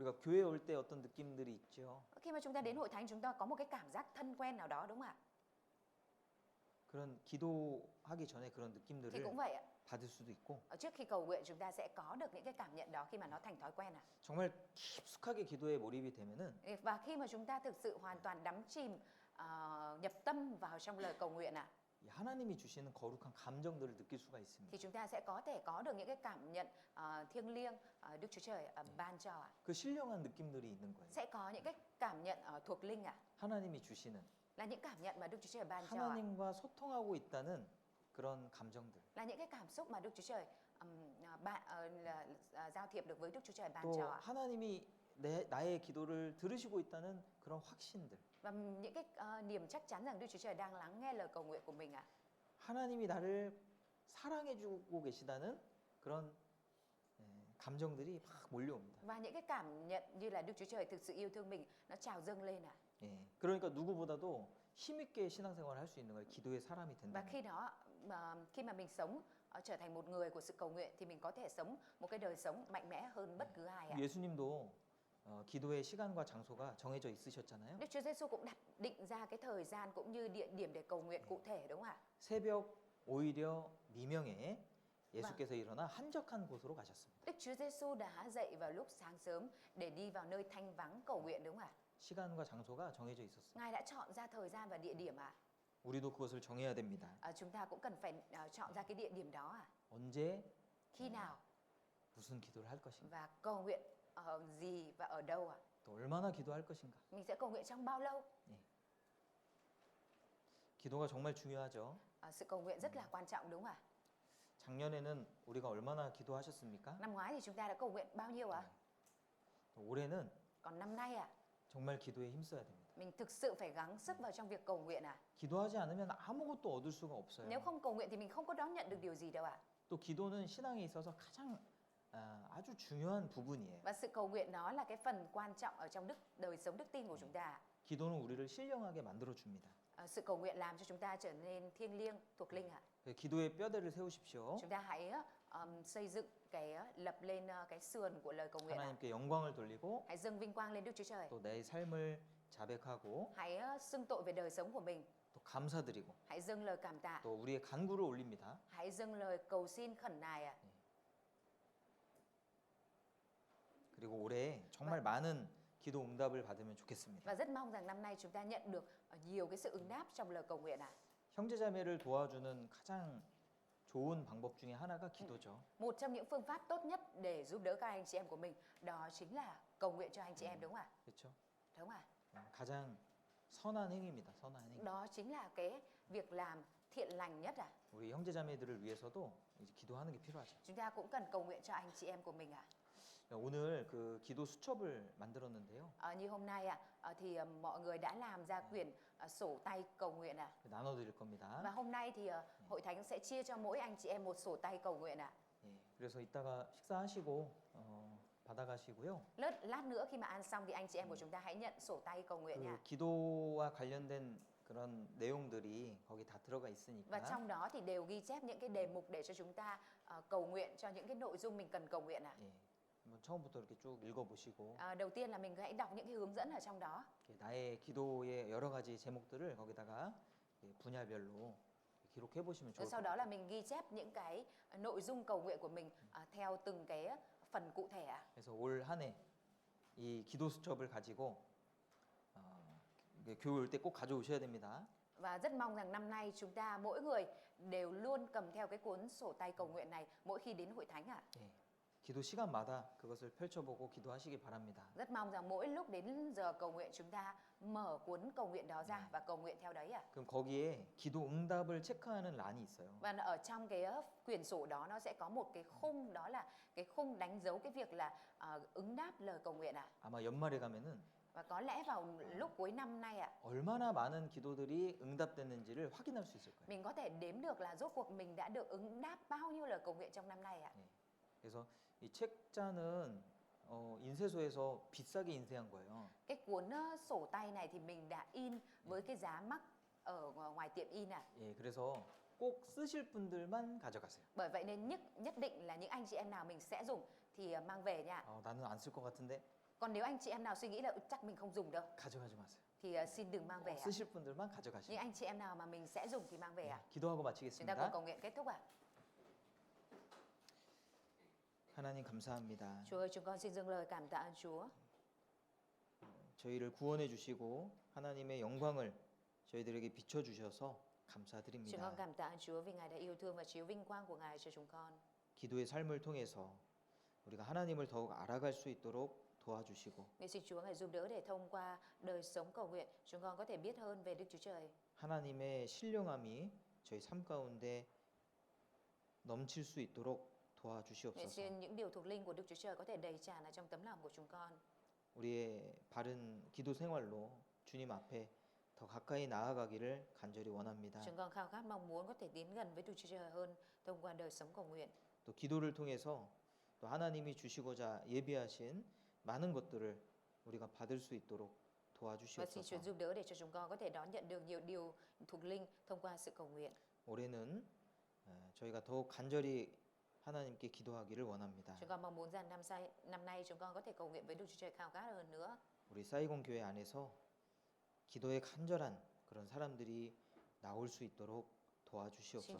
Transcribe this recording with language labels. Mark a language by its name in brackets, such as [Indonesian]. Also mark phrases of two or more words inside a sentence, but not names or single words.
[Korean] 우리가 교회 올 때 어떤 느낌들이 있죠. [Vietnamese] Khi mà chúng ta đến hội thánh chúng ta có một cái cảm giác thân quen nào đó đúng không ạ? [Korean] 그런 기도하기 전에 그런 [Vietnamese] Thì [Korean] 느낌들을 [Vietnamese] cũng vậy ạ. [Korean] 받을 수도 있고 [Vietnamese] Trước khi cầu nguyện chúng ta sẽ có được những cái cảm nhận đó khi mà nó thành thói quen ạ. [Korean] 정말 깊숙하게 기도에 몰입이 되면은 [Vietnamese] Và khi mà chúng ta thực sự hoàn toàn đắm chìm nhập tâm vào trong lời cầu nguyện ạ, [Korean] 이 하나님이 주시는 거룩한 감정들을 느낄 수가 있습니다. [Vietnamese] thì chúng ta sẽ có thể có được những cái cảm nhận thiêng liêng Đức Chúa Trời ban cho ạ. [Korean] 그 신령한 느낌들이 있는 거예요. [Vietnamese] Sẽ có những cái cảm nhận thuộc linh ạ, [Korean] 하나님이 주시는 [Vietnamese] là những cảm nhận mà Đức Chúa Trời ban cho ạ. [Korean] 하나님과 소통하고 있다는 그런 감정들. [Vietnamese] Là những cái cảm xúc mà Đức Chúa Trời giao thiệp được với Đức Chúa Trời ban [Korean] 또 [Vietnamese] cho ạ. [Korean] 하나님이 나의 기도를 들으시고 있다는 그런 확신들. [Vietnamese] Và những cái niềm chắc chắn rằng Đức Chúa Trời đang lắng nghe lời cầu nguyện của mình ạ. [Korean] 하나님이 나를 사랑해주고 계시다는 그런 감정들이 막 몰려옵니다. [Vietnamese] Và những cái cảm nhận như là Đức Chúa Trời thực sự yêu thương mình nó trào dâng lên ạ. [Korean] 예, 그러니까 누구보다도 힘있게 신앙생활을 할 수 있는 거예요. 기도의 사람이 [Vietnamese] Và [Korean] 된다. [Vietnamese] khi mà mình sống trở thành một người của sự cầu nguyện thì mình có thể sống một cái đời sống mạnh mẽ hơn bất cứ ai ạ. [Korean] 예수님도 기도의 시간과 장소가 정해져 있으셨잖아요. [Vietnamese] Đức Chúa Giêsu cũng định ra cái thời gian cũng như địa điểm để cầu nguyện cụ thể đúng không ạ? [Korean] 새벽 오히려 미명에 예수께서 일어나 한적한 곳으로 가셨습니다. [Vietnamese] Đức Chúa Giêsu đã dậy vào lúc sáng sớm để đi vào nơi thanh vắng cầu nguyện đúng không ạ? [Korean] 시간과 장소가 정해져 있었어요. [Vietnamese] Ngài đã chọn ra thời gian và địa điểm ạ. [Korean] 우리도 그것을 정해야 됩니다. [Vietnamese] Chúng ta cũng cần phải chọn ra cái địa điểm đó [Korean] 언제 [Vietnamese] khi nào [Korean] 무슨 기도를 할 것인가? [Vietnamese] và cầu nguyện ở gì và ở đâu [Korean] 또 얼마나 기도할 것인가? [Vietnamese] Mình sẽ cầu nguyện trong bao lâu? [Korean] 기도가 정말 중요하죠. [Vietnamese] Sự cầu nguyện rất là quan trọng đúng không ạ? [Korean] 작년에는 우리가 얼마나 기도하셨습니까? [Vietnamese] Năm ngoái thì chúng ta đã cầu nguyện bao nhiêu ạ? [Korean] 또 올해는 [Vietnamese] Còn năm nay [Korean] 정말 기도에 힘써야 됩니다. [Vietnamese] mình thực sự phải gắng sức vào trong việc cầu nguyện [Korean] 기도하지 않으면 아무것도 얻을 수가 없어요. [Vietnamese] Nếu không cầu nguyện thì mình không có đón nhận được điều gì đâu ạ. [Korean] 또 기도는 신앙에 있어서 가장 아주 중요한 부분이에요. [Vietnamese] Và sự cầu nguyện đó là cái phần quan trọng ở trong đời sống đức tin của chúng ta. [Korean] 기도는 우리를 신령하게 만들어 줍니다. [Vietnamese] Sự cầu nguyện làm cho chúng ta trở nên thiêng liêng, thuộc linh ạ. [Korean] 기도의 뼈대를 세우십시오. [Vietnamese] Chúng ta hãy xây dựng lập lên cái sườn của lời cầu nguyện ạ. [Korean] 하나님께 영광을 돌리고 [Vietnamese] Hãy dâng vinh quang lên Đức Chúa Trời. [Korean] 또 내 삶을 자백하고 [Vietnamese] Hãy xưng tội về đời sống của mình. [Korean] 또 감사드리고 [Vietnamese] Hãy dâng lời cảm tạ. [Korean] 또 우리의 간구를 올립니다. [Vietnamese] Hãy dâng lời cầu xin khẩn nài ạ. [Korean] 그리고 올해 정말 많은 기도 응답을 받으면 좋겠습니다. [Vietnamese] Và rất mong rằng năm nay chúng ta nhận được nhiều cái sự ứng đáp trong lời cầu nguyện ạ. [Korean] 형제자매를 도와주는 가장 좋은 방법 중에 하나가 기도죠. [Vietnamese] Một trong những phương pháp tốt nhất để giúp đỡ các anh chị em của mình đó chính là cầu nguyện cho anh chị em đúng không ạ? [Korean] 그렇죠? [Vietnamese] Đúng không ạ? [Korean] 가장 선한 행위입니다. 선한 행위. [Vietnamese] Đó chính là cái việc làm thiện lành nhất ạ. [Korean] 우리 형제자매들을 위해서도 이제 기도하는 게 필요하죠. [Vietnamese] Chúng ta cũng cần cầu nguyện cho anh chị em của mình ạ. [Korean] 오늘 그 기도 수첩을 만들었는데요. [Vietnamese] Như hôm nay thì mọi người đã làm ra quyển sổ tay cầu nguyện ạ. [Korean] 나눠드릴 겁니다. [Vietnamese] Và hôm nay thì hội thánh sẽ chia cho mỗi anh chị em một sổ tay cầu nguyện ạ. [Korean] 예, 그래서 이따가 식사하시고 받아가시고요. [Vietnamese] Lát nữa khi mà ăn xong thì anh chị em của chúng ta hãy nhận sổ tay cầu nguyện nha. [Korean] 그 기도와 관련된 그런 내용들이 거기 다 들어가 [Vietnamese] Và [Korean] 있으니까 [Vietnamese] trong đó thì đều ghi chép những cái đề mục để cho chúng ta cầu nguyện cho những cái nội dung mình cần cầu nguyện ạ. [Korean] 예, 한번 처음부터 이렇게 쭉 읽어보시고 [Vietnamese] Đầu tiên là mình hãy đọc những cái hướng dẫn ở trong đó. [Korean] 나의 기도의 여러 가지 제목들을 거기다가 분야별로 기록해 보시면 [Vietnamese] Rồi [Korean] 좋을 [Vietnamese] sau [Korean] 것 [Vietnamese] đó [Korean] 같아요. [Vietnamese] là mình ghi chép những cái nội dung cầu nguyện của mình theo từng cái phần cụ thể ạ. [Korean] 그래서 올 한 해 이 기도 수첩을 가지고 교회 올 때 꼭 가져오셔야 됩니다. [Vietnamese] Và rất mong rằng năm nay chúng ta mỗi người đều luôn cầm theo cái cuốn sổ tay cầu nguyện này mỗi khi đến hội thánh ạ. [Korean] 예, 기도 시간마다 그것을 펼쳐보고 기도하시기 바랍니다. [Vietnamese] Rất mong rằng mỗi lúc đến giờ cầu nguyện chúng ta mở cuốn cầu nguyện đó ra và cầu nguyện theo đấy ạ. [Korean] 그럼 거기에 기도 응답을 체크하는 란이 있어요. [Vietnamese] Và ở trong cái quyển sổ đó nó sẽ có một cái khung, đó là cái khung đánh dấu cái việc là ứng đáp lời cầu nguyện ạ. [Korean] 아마 연말에 가면은 [Vietnamese] Và có lẽ vào lúc cuối năm nay ạ, [Korean] 얼마나 많은 기도들이 응답됐는지를 확인할 수 있을 거예요. [Vietnamese] mình có thể đếm được là rốt cuộc mình đã được ứng đáp bao nhiêu lời cầu nguyện trong năm nay ạ. [Korean] 그래서 이 책자는 인쇄소에서 비싸게 인쇄한 거예요. [Vietnamese] Cái cuốn sổ tay này thì mình đã in với cái giá mắc ở ngoài tiệm in ạ. [Korean] 예, 그래서 꼭 쓰실 분들만 가져가세요. [Vietnamese] Bởi vậy nên nhất định là những anh chị em nào mình sẽ dùng thì mang về nha. [Korean] 나는 안 쓸 것 같은데 [Vietnamese] Còn nếu anh chị em nào suy nghĩ là chắc mình không dùng đâu [Korean] 가져가지 마세요. [Vietnamese] thì xin đừng mang về ạ. [Korean] 쓰실 분들만 [Vietnamese] Những [Korean] 가져가시고 [Vietnamese] anh chị em nào mà mình sẽ dùng thì mang về ạ. [Korean] 기도하고 [Vietnamese] Chúng ta cùng [Korean] 마치겠습니다. [Vietnamese] cầu nguyện kết thúc ạ. [Korean] 하나님 감사합니다. [Vietnamese] Chúa ơi, chúng con xin dâng lời cảm tạ ơn Chúa. [Korean] 저희를 구원해 주시고 하나님의 영광을 저희들에게 비춰 주셔서 [Vietnamese] Chúng [Korean] 감사드립니다. [Vietnamese] con cảm tạ ơn Chúa vì Ngài đã yêu thương và chiếu vinh quang của Ngài cho chúng con. [Korean] 기도의 삶을 통해서 우리가 하나님을 더욱 알아갈 수 있도록 도와주시고 [Vietnamese] Nguyện xin Chúa Ngài giúp đỡ để thông qua đời sống cầu nguyện, chúng con có thể biết hơn về Đức Chúa Trời. [Korean] 하나님의 신령함이 저희 삶 가운데 넘칠 수 있도록 [Vietnamese] Nguyện [Korean] 도와주시옵소서. [Vietnamese] xin những điều thuộc linh của Đức Chúa Trời có thể đầy tràn ở trong tấm lòng của chúng con. [Korean] 우리의 바른 기도 생활로 주님 앞에 더 가까이 나아가기를 간절히 원합니다. [Vietnamese] Chúng con khao khát mong muốn có thể tiến gần với Đức Chúa Trời hơn thông qua đời sống cầu nguyện. [Korean] 또 기도를 통해서 또 하나님이 주시고자 예비하신 많은 것들을 우리가 받을 수 있도록 [Vietnamese] Và xin Chúa [Korean] 도와주시옵소서. [Vietnamese] giúp đỡ để cho chúng con có thể đón nhận được nhiều điều thuộc linh thông qua sự cầu nguyện. [Korean] 올해는 저희가 더욱 간절히 하나님께 기도하기를 원합니다. [Vietnamese] Chúng con mong muốn rằng năm nay chúng con có thể cầu nguyện với Đức Chúa Trời khao khát hơn nữa. [Korean] 우리 사이공 교회 안에서 기도에 간절한 그런 사람들이 나올 수 있도록 [Vietnamese] Xin Chúa